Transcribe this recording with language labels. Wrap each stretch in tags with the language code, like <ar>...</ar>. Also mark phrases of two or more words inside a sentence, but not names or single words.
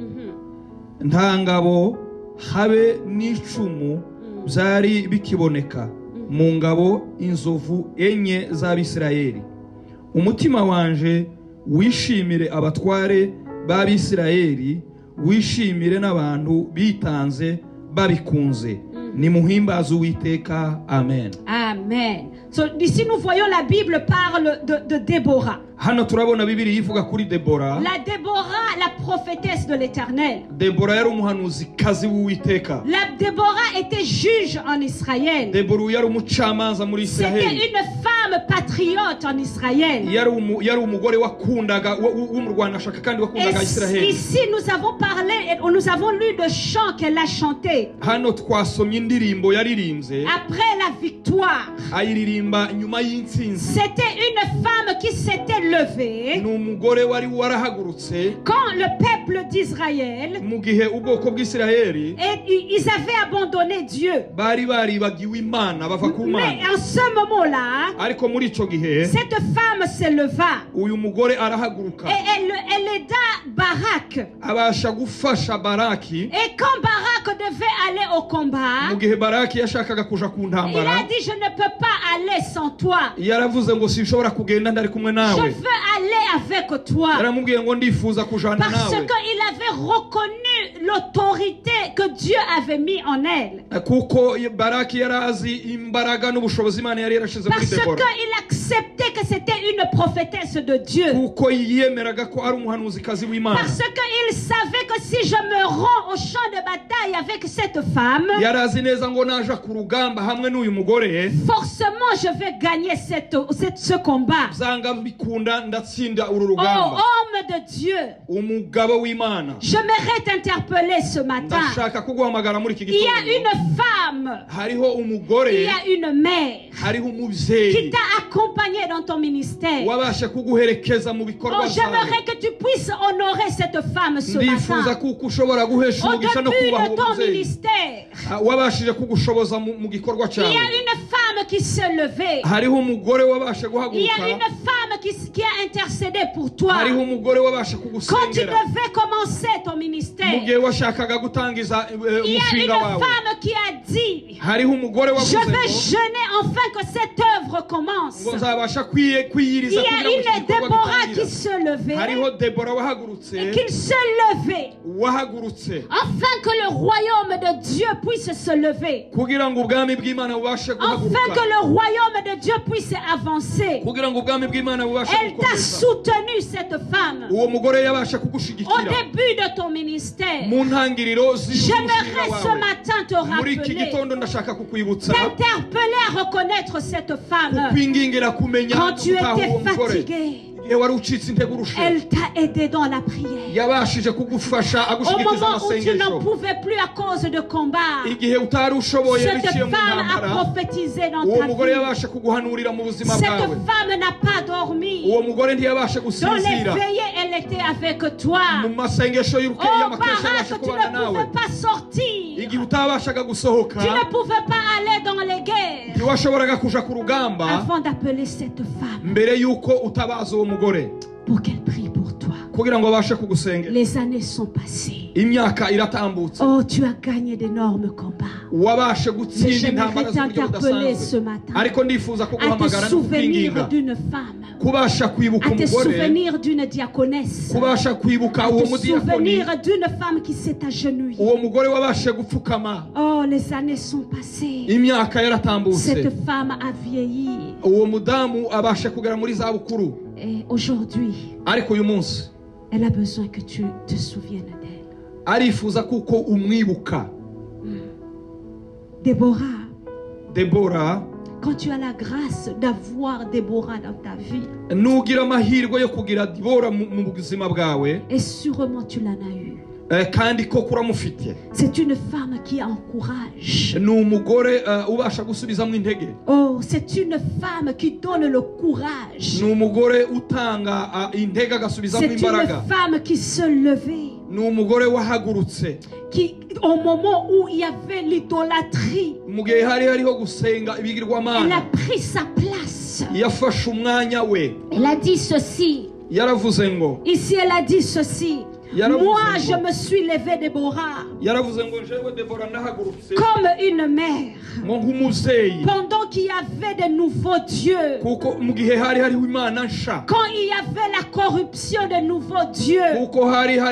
<rn>nta ngabo habe n'icumu byari bikiboneka mu ngabo inzovu enye z'Abisirayeli umutima wanje wishimire abatware b'Abisirayeli wishimire n'abantu bitanze babikunze nimuhimbaze Uwiteka amen. Amen.</rn> <fr>So ici nous voyons la Bible parle de Déborah.</fr> <rn>Hano turabona Bibiliya ivuga kuri Debora.</rn> <fr>La Déborah, la prophétesse de l'Éternel.</fr> <rn>Debora yari umuhanuzi kazi w'Uwiteka.</rn> <fr>La Déborah était juge en Israël.</fr> <rn>Debora yari umucamanza muri Israël.</rn> <fr>C'était une femme patriote en Israël.</fr> <rn>Yari umugore wakundaga w'umurwanashyaka kandi wakundaga Israël.</rn> <fr>Ici nous avons parlé et nous avons lu de chants qu'elle a chanté.</fr> <rn>Hano twasomye indirimbo yaririmbye.</rn> <fr>Après la victoire.</fr> <rn>Ayiririmba nyuma y'intsinzi.</rn> <fr>C'était une femme qui s'était levée.</fr> <rn>N'umugore wari warahagurutse.</rn> <fr>Quand le peuple d'Israël.</fr> <rn>Mu gihe ubwoko bw'Isirayeli.</rn> <fr>Et ils avaient abandonné Dieu.</fr> <rn>Bari baribagiwe Imana bava ku Mana.</rn> <fr>Mais en ce moment-là.</fr> <rn>Ariko muri ico gihe.</rn> <fr>Cette femme se leva.</fr> <rn>Uyu mugore arahaguruka.</rn> <fr>Et elle aida Barak.</fr> <rn>Abasha gufasha Baraki.</rn> <fr>Et quand Barak devait aller au combat.</fr> <rn>Mu gihe Baraki yashakaga kuja ku ntambara.</rn> <fr>Il a dit je ne peux pas aller sans toi.</fr> <rn>Yaravuze ngo sinshobora kugenda ndari kumwe nawe.</rn> <fr>Je veux aller avec toi.</fr> <rn>Yaramubwiye ngo ndifuza kujana nawe.</rn> <fr>Parce qu'il avait reconnu l'autorité que Dieu avait mis en elle.</fr> <rn>Kuko Baraki yarazi imbaraga n'ubushobozi Imana yari yarashize muri Debora.</rn> <fr>Parce qu'il acceptait que c'était une prophétesse de Dieu.</fr> <rn>Kuko yiyemeraga ko ari umuhanuzikazi w'Imana.</rn> <fr>Parce qu'il savait que si je me rends au champ de bataille avec cette femme,</fr> <rn>yarazi neza ngo naja ku rugamba hamwe n'uyu mugore,</rn> <fr>forcément je vais gagner ce combat.</fr> <rn>Zanga bikunda ndatsinda uru Oh, rugamba.</rn> <fr>homme de Dieu,</fr> <rn>umugabo w'Imana,</rn> <fr>j'aimerais t'interpeller ce matin.</fr> <rn>ndashaka kuguhamagara muri iki</rn> <fr>Il y</fr> <rn>gitondo.</rn> <fr>a une femme,</fr> <rn>Hariho umugore,</rn> <fr>il y a une mère</fr> <rn>hariho</rn> <fr>qui</fr> <rn>umuvyeyi</rn> <fr>t'a accompagné dans ton ministère.</fr> <rn>wabasha kuguherekeza mu bikorwa Oh, byawe.</rn> <fr>j'aimerais que tu puisses honorer cette femme ce</fr> <rn>ndifuza</rn> <fr>matin.</fr> <rn>kuko ushobora guhesha</rn> <fr>Au</fr> <rn>umugisha no</rn> <fr>début</fr> <rn>kubaha</rn> <fr>de ton</fr> <rn>umuvyeyi</rn> <fr>ministère,</fr> <rn>wabashije kugushoboza mu gikorwa</rn> <fr>il y</fr> <rn>cyawe.</rn> <fr>a une femme qui s'est levée.</fr> <rn>Hariho umugore wabasha</rn> <fr>Il y a</fr> <rn>guhaguruka,</rn> <fr>une femme qui a intercédé pour toi.</fr> <rn>hariho umugore wabasha</rn> <fr>Quand tu</fr> <rn>kugusengera</rn> <fr>devais commencer ton</fr> <rn>mu</rn> <fr>ministère,</fr> <rn>gihe washakaga gutangiza</rn> <fr>il y a une</fr> <rn>umushinga wawe.</rn> <fr>femme qui a dit,</fr> <rn>Hariho umugore</rn> <fr>je</fr> <rn>wavuze</rn> <fr>vais</fr> <rn>ngo</rn> <fr>jeûner afin que cette œuvre commence.</fr> <rn>ngo nzabasha</rn> <fr>Il y</fr> <rn>kwiyiriza</rn> <fr>a</fr> <rn>kugira ngo iki</rn> <fr>une</fr> <rn>gikorwa</rn> <fr>Déborah</fr> <rn>gitangire.</rn> <fr>qui se levait</fr> <rn>Hariho Debora wahagurutse,</rn> <fr>et qu'il se levait</fr> <rn>wahagurutse</rn> <fr>afin que le royaume de Dieu puisse se lever.</fr> <rn>kugira ngo ubwami bw'Imana bubashe</rn> <fr>Afin</fr> <rn>guhaguruka,</rn> <fr>que le royaume de Dieu puisse avancer.</fr> <rn>kugira ngo ubwami bw'Imana bubashe</rn> <fr>Elle t'a</fr> <rn>gukomeza.</rn> <fr>soutenu, cette femme.</fr> <rn>Uwo mugore yabasha</rn> <fr>Au</fr> <rn>kugushigikira</rn> <fr>début de ton ministère,</fr> <rn>mu ntangiriro</rn> <fr>j'aimerais</fr> <rn>z'umushinga</rn> <fr>ce</fr> <rn>wawe.</rn> <fr>matin te</fr> <rn>Muri iki</rn> <fr>rappeler,</fr> <rn>gitondo ndashaka kukwibutsa,</rn> <fr>t'interpeller à reconnaître cette femme.</fr> <rn>kukwingingira kumenya</rn> <fr>Quand tu</fr> <rn>gutaha</rn> <fr>étais</fr> <rn>uwo mugore.</rn> <fr>fatigué,</fr> <rn>Igihe wari ucitse intege urushe,</rn> <fr>elle t'a aidé dans la prière.</fr> <rn>yabashije kugufasha</rn> <fr>Au</fr> <rn>agushigikiza</rn> <fr>moment où tu n'en</fr> <rn>amasengesho.</rn> <fr>pouvais plus à cause de combat,</fr> <rn>Igihe utari ushoboye</rn> <fr>cette</fr> <rn>biciye mu</rn> <fr>femme a</fr> <rn>ntambara,</rn> <fr>prophétisé dans</fr> <rn>uwo</rn> <fr>ta</fr> <rn>mugore</rn> <fr>vie.</fr> <rn>yabasha kuguhanurira mu buzima</rn> <fr>Cette</fr> <rn>bwawe.</rn> <fr>femme n'a pas dormi.</fr> <rn>Uwo mugore ntiyabasha</rn> <fr>Dans les</fr> <rn>gusinzira.</rn> <fr>veillées, elle était avec toi.</fr> <rn>Mu masengesho Oh, y'amakesha</rn> <fr>Barak,</fr> <rn>yabasha</rn> <fr>tu</fr> <rn>kubana</rn> <fr>ne</fr> <rn>nawe.</rn> <fr>pouvais pas sortir.</fr> <rn>Igihe utabashaga gusohoka,</rn> <fr>Tu ne pouvais pas aller dans les guerres</fr> <rn>ntiwashoboraga kuja ku rugamba</rn> <fr>avant d'appeler cette femme</fr> <rn>mbere y'uko utabaza uwo mugore</rn> <fr>pour qu'elle prie pour toi.</fr> <rn>kugira ngo abashe kugusengera.</rn> <fr>Les années sont passées.</fr> <rn>Imyaka iratambutse,</rn> <fr>Oh, tu as gagné d'énormes combats.</fr> <rn>wabashe</rn> <fr>Mais</fr> <rn>gutsinda</rn> <fr>j'aimerais</fr> <rn>intambara z'uburyo</rn> <fr>t'interpeller ce</fr> <rn>budasanzwe.</rn> <fr>matin</fr> <rn>Ariko ndifuza</rn> <fr>à te</fr> <rn>kuguhamagara no</rn> <fr>souvenir</fr> <rn>kukwinginga</rn> <fr>d'une femme,</fr> <rn>kubasha kwibuka</rn> <fr>à te</fr> <rn>umugore,</rn> <fr>souvenir d'une diaconesse,</fr> <rn>kubasha kwibuka</rn> <fr>à</fr> <rn>uwo</rn> <fr>te</fr> <rn>mudiyakoni,</rn> <fr>souvenir d'une femme qui s'est agenouillée.</fr> <rn>uwo mugore wabashe gupfukama.</rn> <fr>Oh, les années sont passées.</fr> <rn>Imyaka yaratambutse,</rn> <fr>Cette femme a vieilli.</fr> <rn>uwo mudamu abashe kugera muri za bukuru.</rn> <fr>Et aujourd'hui,</fr> <rn>Ariko uyu munsi</rn> <fr>elle a besoin que tu te souviennes d'elle.</fr> <rn>arifuza kuko umwibuka.</rn> <fr>Déborah,</fr> <rn>Debora,</rn> <fr>quand tu as la grâce d'avoir Déborah dans ta vie,</fr> <rn>nugira amahirwe yo kugira Debora mu buzima bwawe,</rn> <fr>et sûrement tu l'en as eu,</fr> <rn>kandi ko kuramufite.</rn> <fr>C'est une femme qui encourage.</fr> <rn>Ni umugore ubasha gusubizamo intege.</rn> <fr>Oh, c'est une femme qui donne le courage.</fr> <rn>Ni umugore utanga intege agasubizamo imbaraga.</rn> <fr>C'est une femme qui se levait.</fr> <rn>Ni umugore wahagurutse.</rn> <fr>Qui, au moment où il y avait l'idolâtrie,</fr> <rn>mu gihe hari hariho gusenga ibigirwamana,</rn> <fr>elle a pris sa place.</fr> <rn>Yafashe umwanya we.</rn> <fr>Elle a dit ceci.</fr> <rn>Yaravuze ngo.</rn> <fr>Ici elle a dit ceci. Moi, je me suis levée, Déborah, comme une mère, pendant qu'il y avait de nouveaux dieux, quand il y avait la corruption de nouveaux dieux, quand</fr>